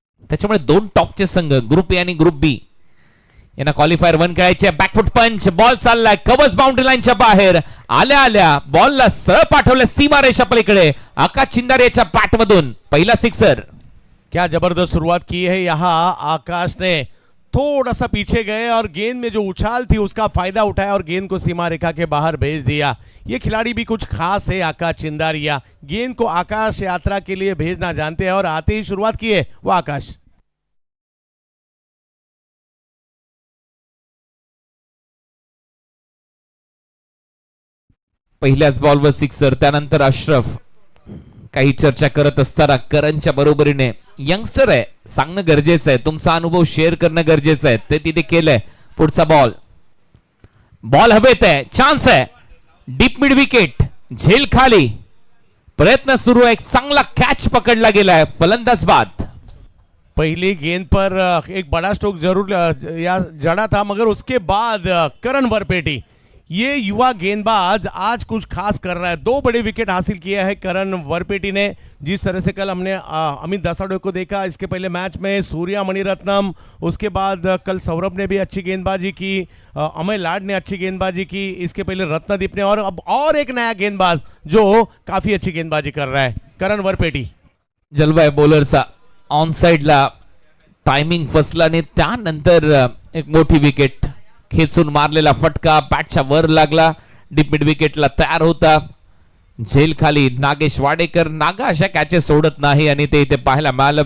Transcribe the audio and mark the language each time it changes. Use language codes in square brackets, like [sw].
[mr] त्याच्यामुळे 2 टॉपचे संघ group A आणि ग्रुप बी यांना क्वालिफायर 1 खेळायचे. बॅकफुट पंच, बॉल चाललाय कव्हर्स बाउंड्री लाईनच्या बाहेर, आल्या आल्या बॉलला सरळ पाठवलं सीमारेषा पलीकडे, आकाश चिंदारेच्या बॅट मधून पहिला सिक्सर. [hi] क्या जबरदस्त शुरुआत की है यहाँ आकाश ने, थोड़ा सा पीछे गए और गेंद में जो उछाल थी उसका फायदा उठाया और गेंद को सीमा रेखा के बाहर भेज दिया. ये खिलाड़ी भी कुछ खास है, आकाश चिंदारिया गेंद को आकाश यात्रा के लिए भेजना जानते हैं और आते ही शुरुआत की है वो आकाश. [mr] पहिल्याच बॉलवर सिक्सर. त्यानंतर अशरफ काही चर्चा करत असताना करणच्या बरोबरीने यंगस्टर आहे, सांगणं गरजेचं आहे, तुमचा अनुभव शेअर करणं गरजेचं आहे, ते तिथे केलंय. पुढचा बॉल, बॉल हवेत आहे, चान्स आहे, डीप मिड विकेट, झेल खाली, प्रयत्न सुरू आहे, चांगला कॅच पकडला गेलाय, फलंदाज बाद. [hi] पहली गेंद पर एक बड़ा स्ट्रोक जरूर या जड़ा था मगर उसके बाद करण वरपेटी, ये युवा गेंदबाज आज कुछ खास कर रहा है. 2 बड़े विकेट हासिल किए हैं करण वरपेटी ने. जिस तरह से कल हमने अमित दासाडे को देखा, इसके पहले मैच में सूर्या मणिरत्नम, उसके बाद कल सौरभ ने भी अच्छी गेंदबाजी की, अमय लाड ने अच्छी गेंदबाजी की, इसके पहले रत्नदीप ने, और अब और एक नया गेंदबाज जो काफी अच्छी गेंदबाजी कर रहा है, करण वरपेटी. [mr] जलवा आहे बॉलरचा. ऑन साइडला टायमिंग फसला आणि त्यानंतर एक मोठी विकेट, खेचून मारलेला फटका बॅटच्या वर लागला, डीप मिड विकेटला तयार होता. झेल खाली नागेश वाडेकर, नागा अशा कॅचेस सोडत नाही आणि ते इथे पाहायला मिळालं.